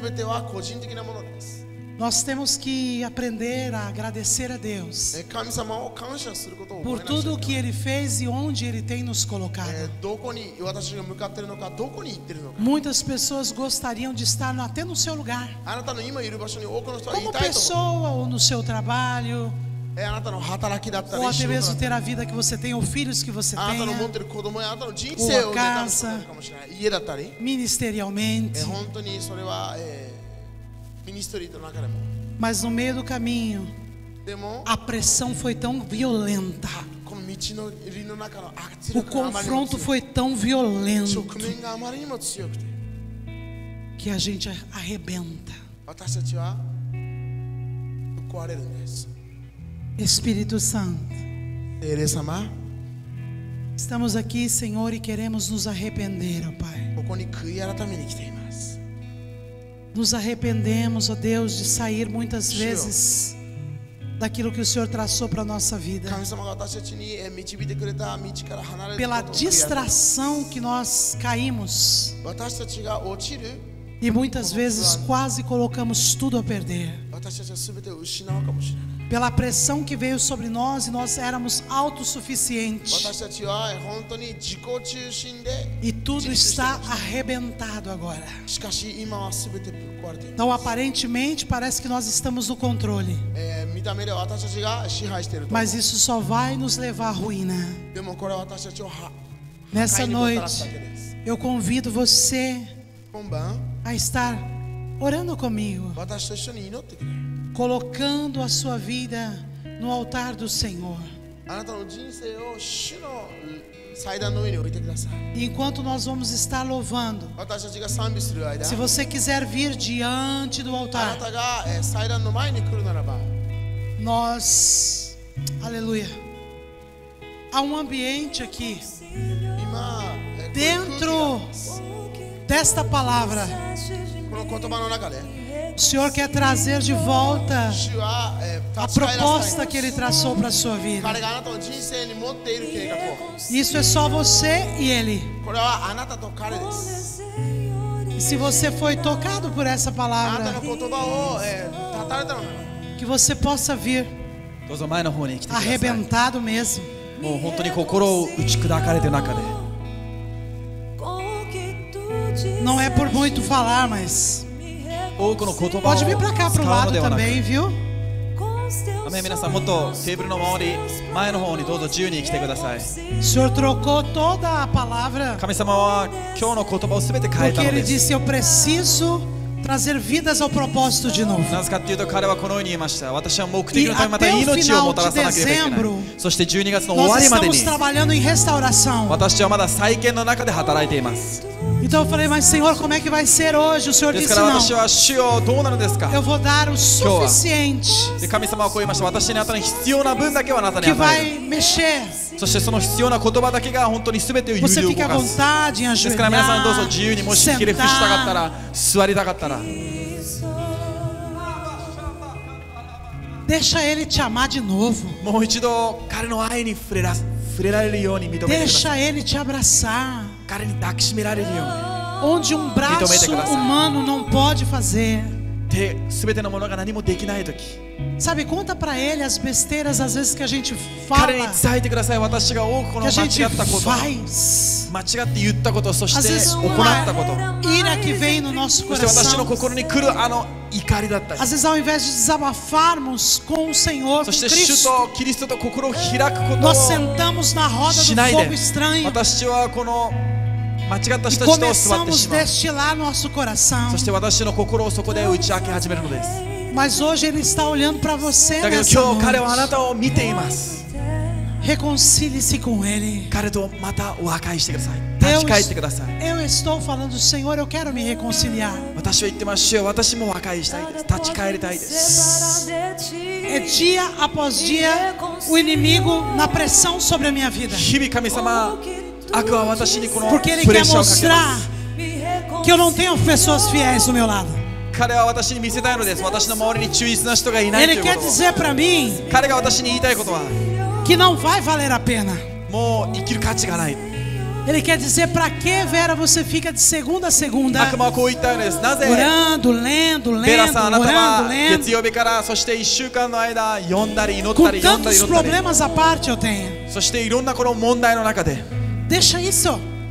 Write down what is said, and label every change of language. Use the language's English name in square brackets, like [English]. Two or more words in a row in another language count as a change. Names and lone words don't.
[Portuguese] Nós temos que aprender a agradecer a Deus por tudo o que Ele fez e onde Ele tem nos colocado. Muitas pessoas gostariam de estar até no seu lugar, como pessoa, ou no seu trabalho, [Japanese] あなたの働きだったり、 [Portuguese] ou até [Japanese] 仕事だ [Portuguese] mesmo [Japanese] ったり、 [Portuguese] ter a vida que você tem, ou filhos que você [Japanese] あなたの持っ [Portuguese] tenha, [Japanese] てる子供やあなたの人生をね、多分そうなるかもしれない。家だったり、 [Portuguese] ministerialmente, [Japanese] 本当にそれは、ミニストリーの中でも。 [Portuguese] mas no meio do caminho, [Japanese] でも [Portuguese] a pressão foi tão violenta, [Japanese] この道のりの中の圧 [Portuguese] o [Japanese] 力があまりにも [Portuguese] confronto [Japanese] 強い、 [Portuguese] foi tão violento [Japanese] 直面があまりにも強くて、 [Portuguese] que a gente arrebenta. [Japanese] 私たちはぶっ壊れるんです。 [Portuguese] Espírito Santo, [Japanese] 聖霊様、 [Portuguese] estamos aqui, Senhor, e queremos nos arrepender, ó Pai. [Japanese] ここに悔い改めに来ています。 [Portuguese] Nos arrependemos, ó Deus, de sair muitas vezes daquilo que o Senhor traçou para a nossa vida, [Japanese] 神様が私たちに導いてくれた道から離れる [Portuguese] pela [Japanese] ことを悔い改めます。 [Portuguese] distração que nós caímos [Japanese] 私たちが落ちる、 [Portuguese] e muitas vezes quase colocamos tudo a perder, [Japanese] 私たちは全てを失うかもしれない。 [Portuguese] pela pressão que veio sobre nós e nós éramos autossuficientes [Japanese] 私たちは本当に自己中心で、 [Portuguese] e tudo está arrebentado agora. [Japanese] しかし今は全てぶっ壊れている。 [Portuguese] Então, aparentemente, parece que nós estamos no controle, [Japanese] 見た目では私たちが支配していると。 [Portuguese] mas isso só vai nos levar à ruína. [Japanese] でもこれは私たちを破 [Portuguese] Nessa [Japanese] 壊にもたらす [Portuguese] noite, [Japanese] だけです。 [Portuguese] eu convido você [Japanese] 今晩 [Portuguese] a estar orando comigo, [Japanese] 私と一緒に祈ってくれ。 [Portuguese] colocando a sua vida no altar do Senhor. [Japanese] あなたの人生を主の祭壇の上に置いてください。 [Portuguese] E enquanto nós vamos estar louvando, [Japanese] 私たちが賛美する間、 [Portuguese] se você quiser vir diante do [Japanese] あな [Portuguese] altar, [Japanese] たが祭壇の前に来るならば、 [Portuguese] nós, aleluia, há um ambiente aqui [Japanese] 今こういう空気が [Portuguese] dentro desta palavra. [Japanese] この言葉の中で、 [Portuguese] O Senhor quer trazer de volta [Japanese] 主は [Portuguese] a [Japanese] 立ち返らせ [Portuguese] proposta [Japanese] たい [Portuguese] que Ele traçou para a sua vida. [Japanese] 彼があなたの人生に持っている計画を、 [Portuguese] Isso é só você e Ele. [Japanese] これはあなたと彼です。 [Portuguese] E se você foi tocado por essa [Japanese] あなた [Portuguese] palavra, [Japanese] の言葉を立たれたのなら、 [Portuguese] que você possa vir [Japanese] どうぞ前の方に来てください。 [Portuguese] arrebentado mesmo. [Japanese] もう本当に心を打ち砕かれている中で、 [Portuguese] Não é por muito falar, mas [Japanese] 多くの言葉を [Portuguese] pode vir para cá [Japanese] 使 [Portuguese] pro [Japanese] うの [Portuguese] lado [Japanese] ではなく、 [Portuguese] também, viu? [Japanese] アメン、皆さんもっとテーブルの周り、前の方にどうぞ自由に来てください。 [Portuguese] O Senhor trocou toda a palavra [Japanese] 神様は今日の言葉をすべて変え [Portuguese] porque [Japanese] たの [Portuguese] Ele [Japanese] です。 [Portuguese] disse: Eu preciso trazer vidas ao propósito de novo. [Japanese] なぜかというと彼はこのように言いました。私は目的のためまた命をもたらさなければいけない。そして12月の終わ [Portuguese] Nós [Japanese] りまで [Portuguese] estamos [Japanese] に [Portuguese] trabalhando em restauração. [Japanese] 私はまだ再建の中で働いています。 [Portuguese] Então eu falei: Mas Senhor, como é que vai ser hoje? O Senhor [Japanese] です [Portuguese] disse: [Japanese] から [Portuguese] Não, [Japanese] 私は主よどうなのですか。 [Portuguese] eu vou dar o suficiente [Japanese] で神様はこう言いました。私にあなたに必要な分だけはあなたに [Portuguese] que [Japanese] 与える。 [Portuguese] vai mexer. [Japanese] そしてその必要な言葉だけが本当に全てを有 [Portuguese] Você [Japanese] 料 [Portuguese] fica [Japanese] 動 [Portuguese] à [Japanese] かす。 [Portuguese] vontade em [Japanese] ですから皆さんどうぞ [Portuguese] ajoelhar, [Japanese] 自由にもしひれ伏したかった [Portuguese] sentar. [Japanese] ら座りたかったら [Portuguese] Deixa Ele te amar de novo. [Japanese] もう一度彼の愛に触れられるように認めてください。 [Portuguese] Deixa Ele te abraçar. [Japanese] 彼に抱きしめられるように。 [Portuguese] Onde um braço humano não pode fazer. [Japanese] 手全てのものが何もできないとき、 [Portuguese] Sabe, conta pra Ele as besteiras às vezes que a gente [Japanese] 彼に [Portuguese] fala, [Japanese] 伝えてください。私が多くこ [Portuguese] que [Japanese] の [Portuguese] a [Japanese] 間 [Portuguese] gente [Japanese] 違ったこと、 [Portuguese] faz. [Japanese] 間違って言ったこと、そし [Portuguese] Às [Japanese] て [Portuguese] vezes [Japanese] 行ったこと、 [Portuguese] uma ira que vem no nosso [Japanese] そして私の [Portuguese] coração. [Japanese] 心に来るあの怒りだったり、 [Portuguese] Às vezes ao invés de desabafarmos com o Senhor, com [Japanese] そして主 [Portuguese] Cristo, [Japanese] とキリストと心を開くことを [Portuguese] nós sentamos na roda [Japanese] し [Portuguese] do [Japanese] ない [Portuguese] fogo [Japanese] で、 [Portuguese] estranho [Japanese] 私はこの間違った [Portuguese] e [Japanese] 人たちと座って [Portuguese] começamos [Japanese] し [Portuguese] a [Japanese] まう。 [Portuguese] destilar nosso coração. [Japanese] そして私の心をそこで打ち明け始めるのです。 [Portuguese] Mas hoje Ele está olhando para você [Japanese] だけど [Portuguese] nessa [Japanese] 今日彼はあな [Portuguese] noite. [Japanese] たを見ています。 Reconcilie-se com Ele. 彼とまた和解してください。立ち返ってください。 [Portuguese] Eu estou falando, Senhor, eu quero me reconciliar. [Japanese] 私は言ってますよ。私も和解したいです。立ち返りたいです。 [Portuguese] É dia após dia o inimigo na pressão sobre a minha vida. [Japanese] 日々神様、悪は私にこの [Portuguese] Porque Ele [Japanese] プレッ [Portuguese] quer [Japanese] シャーをかけま [Portuguese] mostrar [Japanese] す。 [Portuguese] que eu não tenho pessoas fiéis do meu lado. [Japanese] 彼は私に見せたいのです。私の周りに忠実な人がいないとい [Portuguese] Ele [Japanese] うこ [Portuguese] quer [Japanese] とを。 [Portuguese] dizer para mim [Japanese] 彼が私に言いたいことは、 [Portuguese] que não vai valer a pena. [Japanese] もう生きる価値がない。 [Portuguese] Ele quer dizer para que, Vera, você fica de segunda a segunda [Japanese] 悪魔はこう言ったようです。なぜ [Portuguese] orando, lendo, [Japanese] ベラ [Portuguese] lendo, [Japanese] さん、あなた [Portuguese] orando, [Japanese] は [Portuguese] lendo. [Japanese] 月曜日からそして1週間の間読んだり祈った [Portuguese] Com [Japanese] り読んだり [Portuguese] tantos [Japanese] 祈ったり、 [Portuguese] problemas à parte eu tenho. [Japanese] そしていろんなこの問題の中で [Portuguese] Deixa isso.